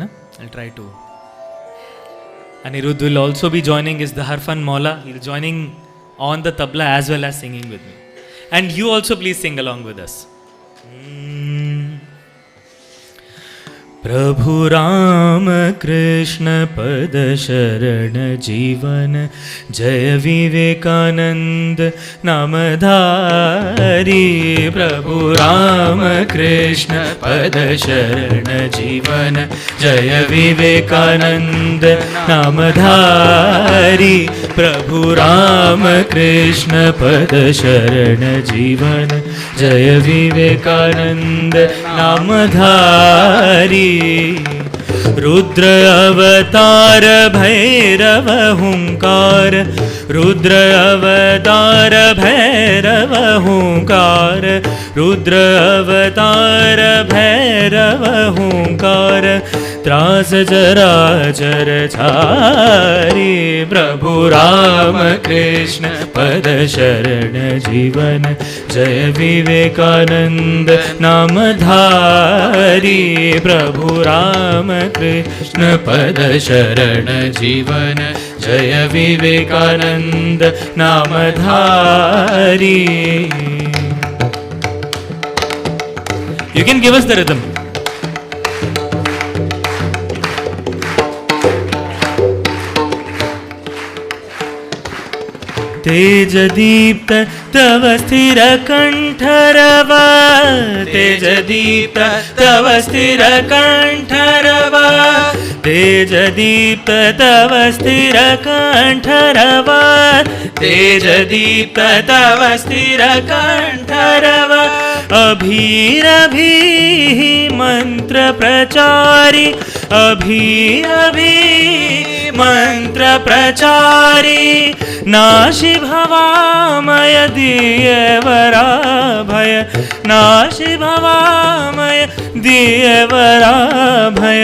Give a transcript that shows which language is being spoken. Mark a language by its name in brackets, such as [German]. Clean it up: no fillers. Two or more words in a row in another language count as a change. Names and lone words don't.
[English] I'll try to. Anirudh will also be joining, is the [Hindi] हरफ़न मौला. [English] He's joining on the tabla as well as singing with me. And you also please sing along with us. [Sanskrit] प्रभु राम कृष्ण पद शरण जीवन जय विवेकानंद नामधारी। प्रभु राम कृष्ण पद शरण जीवन जय विवेकानंद नामधारी। प्रभु राम कृष्ण पद शरण जीवन जय विवेकानंद नामधारी। रुद्र अवतार भैरव हुंकार, रुद्र अवतार भैरव हुंकार, रुद्र अवतार भैरव हुंकार। त्रास जराचर छारी। प्रभु राम कृष्ण पद शरण जीवन जय विवेकानंद नामधारी। प्रभु राम कृष्ण पद शरण जीवन जय विवेकानंद नामधारी। [English] You can give us the rhythm. [Sanskrit] तेज दीप्त तव स्थिर कंठरव, तेज दीप्त तव स्थिर कंठरव, तेज दीप्त तव स्थिर कंठरव, तेज दीप्त तव स्थिर कंठरव। अभीरभी मंत्र प्रचारी, अभी मंत्र प्रचारी। नाशि भवामय दियवरा भय, नाशि भवामय दियवरा भय।